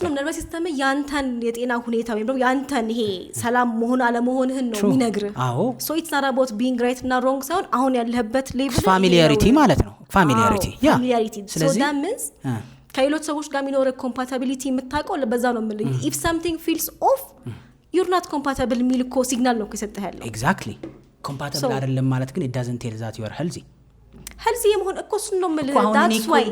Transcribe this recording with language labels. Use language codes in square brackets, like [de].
[am] እኮ ነርቨስ ሲስተም ያንተን የጤና ሁኔታ ወይም ደግሞ ያንተን ይሄ ሰላም መሆን አለመሆንህን ነው የሚነግር አዎ [en] ሶ ኢትስ ናት አባውት ቢንግ ራይት [am] እና [en] ሮንግ [am] ሳይሆን አሁን ያለህበት [en] ሌቭል [am] ፋሚሊያሪቲ ማለት ነው ፋሚሊያሪቲ [en] so that means [am] ከሌሎች ሰዎች ጋር የሚኖር ኮምፓቲቢሊቲ የምታውቀው ለበዛ ነው የምልህ [en] if something feels off you're not compatible [am] የሚል እኮ ሲግናል ነው ከሰጠህ ያለው [en] exactly compatible [am] አይደለም ማለት ግን [en] it doesn't tell that you are healthy [am] የመሆን እኮ እሱን ነው የምልህ [en] that's why